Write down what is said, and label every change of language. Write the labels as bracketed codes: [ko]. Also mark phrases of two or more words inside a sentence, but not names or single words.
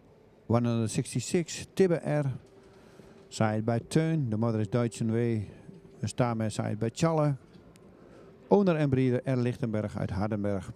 [nl] ...166, Tibbe R. [en] Side by [nl] Teun, de moeder is Deutschen W. een starmare [en] side by [nl] Challe. Owner en breeder R. Lichtenberg uit Hardenberg.